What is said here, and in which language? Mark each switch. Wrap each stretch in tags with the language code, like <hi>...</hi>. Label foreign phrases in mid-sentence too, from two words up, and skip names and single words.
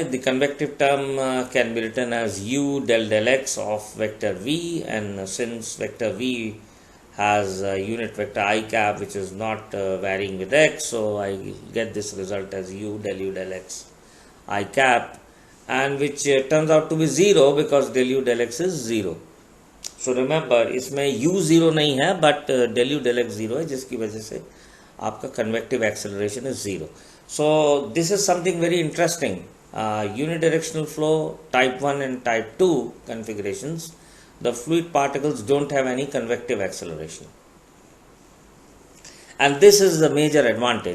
<en>The convective term can be written as u del x of vector v, and since vector v has a unit vector I cap which is not varying with x, so I get this result as u del x I cap, and which turns out to be 0 because del u del x is 0. So remember,</en> <hi>इसमें u 0 नहीं है,</hi> <en>but del u del x 0</en> <hi>है, जिसकी वजह से आपका</hi> <en>convective acceleration is 0. So this is something very interesting. Unidirectional flow type 1 and type 2 configurations, the fluid particles don't have any convective acceleration. And this is the major advantage.</en>